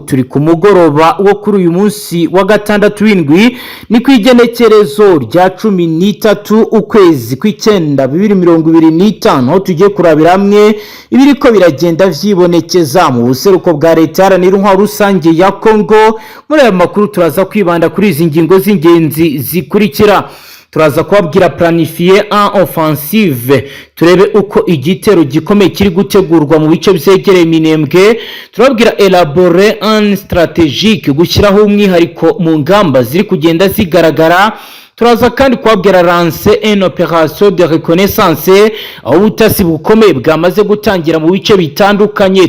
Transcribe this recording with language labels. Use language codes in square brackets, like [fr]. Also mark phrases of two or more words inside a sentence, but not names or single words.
[rn] Turi ku mugoroba wo kuri uyu munsi wa gatandatu w'indwi ni kwigenekerezo rya 13 ukwezi kw'icenda 2025 aho tugiye kurabira hamwe ibiriko biragenda vyibonekeza mu buseruko bwa leta yaranira intwaro rusange ya Kongo. Muri aya makuru turaza kwibanda kuri izi ngingo z'ingenzi zikurikira. Turaza kubabwira [fr] planifier en offensive, [rn] turebe uko igitero gikomeye kiri gutegurwa mu bice vyegereye Minembwe. Turabwira [fr] elaborer un stratégique, [rn] gushyiraho umwihariko mu ngamba ziri kugenda zigaragara. Turaza kandi kubabwira [fr] lancer une opération de reconnaissance, [rn] aho ubutasi bukomeye bwamaze gutangira mu bice bitandukanye.